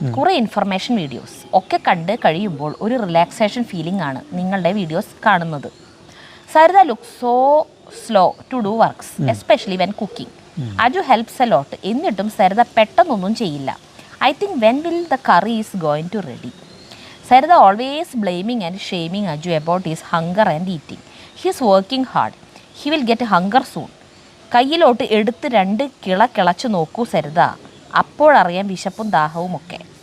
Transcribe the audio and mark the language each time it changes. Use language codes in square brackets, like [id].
[ml] കുറേ information videos ഒക്കെ കണ്ട് കഴിയുമ്പോൾ ഒരു റിലാക്സേഷൻ ഫീലിംഗ് ആണ് നിങ്ങളുടെ വീഡിയോസ് കാണുന്നത്. [en] Saritha look so slow to do works, especially when cooking. Aju helps a lot. [ml] എന്നിട്ടും സരിത പെട്ടെന്നൊന്നും ചെയ്യില്ല. [en] I think when will the curry is going to ready. Sarida always blaming and shaming Aju about his hunger and eating. He is working hard. He will get hunger soon. [ml] കയ്യിലോട്ട് എടുത്ത് 2 കിളച്ച് നോക്കൂ സരിത, അപ്പോഴറിയാം വിശപ്പും ദാഹവും ഒക്കെ.